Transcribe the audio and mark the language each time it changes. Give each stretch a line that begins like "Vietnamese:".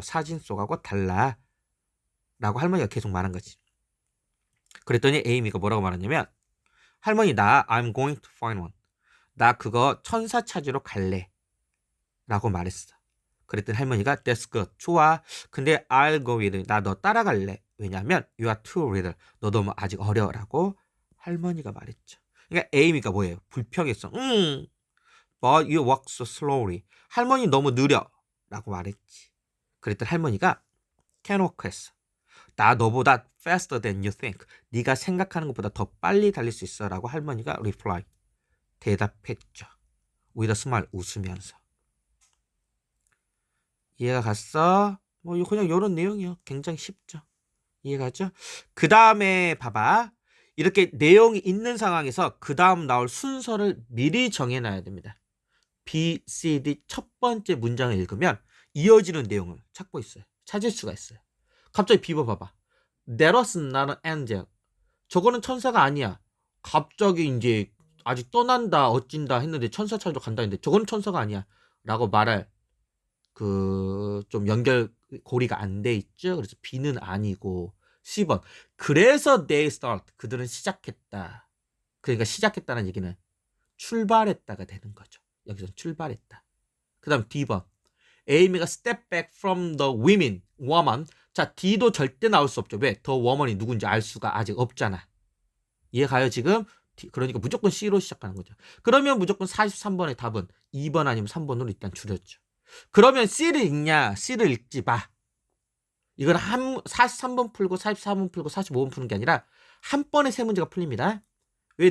Korean: 사진 속하고 달라. 라고 할머니가 계속 말한 거지. 그랬더니 에이미가 뭐라고 말했냐면 할머니 나
English: I'm going to find one.
Korean: 나 그거 천사 찾으러 갈래. 라고 말했어. 그랬더니 할머니가
English: That's good.
Korean: 좋아. 근데
English: I'll go with you.
Korean: 나 너 따라갈래. 왜냐면
English: You are too little.
Korean: 너 너무 아직 어려. 라고 할머니가 말했죠. 그러니까 에이미가 뭐예요? 불평했어.
English: But you walk so slowly.
Korean: 할머니 너무 느려. 라고 말했지. 그랬더니 할머니가
English: Can walk
Korean: 했어. 나 너보다
English: faster than you think.
Korean: 네가 생각하는 것보다 더 빨리 달릴 수 있어. 라고 할머니가 reply. 대답했죠.
English: with a smile.
Korean: 웃으면서. 이해가 갔어? 뭐 그냥 이런 내용이요. 굉장히 쉽죠. 이해가죠? 그 다음에 봐봐. 이렇게 내용이 있는 상황에서 그 다음 나올 순서를 미리 정해놔야 됩니다. B, C, D 첫 번째 문장을 읽으면 이어지는 내용을 찾고 있어요. 찾을 수가 있어요. 갑자기 B번 봐봐.
English: That was not an angel.
Korean: 저거는 천사가 아니야. 갑자기 이제 아직 떠난다 어찐다 했는데 천사 찾으러 간다 했는데 저거는 천사가 아니야. 라고 말할 좀 연결고리가 안 돼 있죠. 그래서 B는 아니고 10번. 그래서
English: they start.
Korean: 그들은 시작했다. 그러니까 시작했다는 얘기는 출발했다가 되는 거죠. 여기서 출발했다. 그 다음 D번.
English: 에이미가 step back from the woman.
Korean: 자, D도 절대 나올 수 없죠. 왜? The woman이 누군지 알 수가 아직 없잖아. 이해가요 지금? 그러니까 무조건 C로 시작하는 거죠. 그러면 무조건 43번의 답은 2번 아니면 3번으로 일단 줄였죠. 그러면 C를 읽냐? C를 읽지 마. 이건 43번 풀고 44번 풀고 45번 푸는 게 아니라 한 번에 세 문제가 풀립니다. 왜?